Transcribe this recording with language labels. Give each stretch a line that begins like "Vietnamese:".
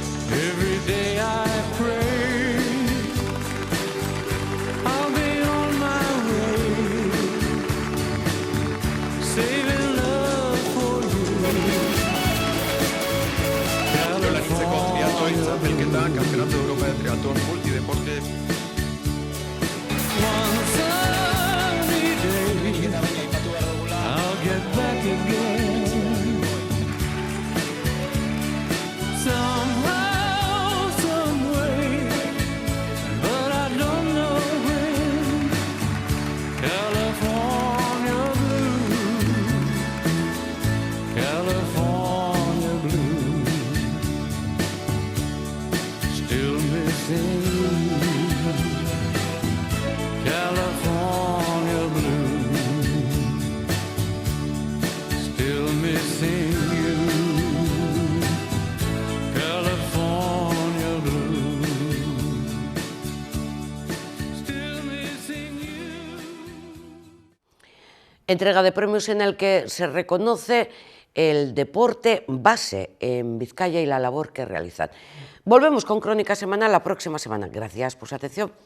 English: Every day I pray I'll be on my way, saving love for you. California blue.
Spanish: Campeonato de Europa de triatlón multideporte.
English: One sunny day I'll get back again. Somehow, some way, but I don't know when. California blue, California blue, still missing you. California blue, still missing you. California blue, still missing you.
Spanish: Entrega de premios en el que se reconoce el deporte base en Vizcaya y la labor que realizan. Volvemos con Crónica Semanal la próxima semana. Gracias por su atención.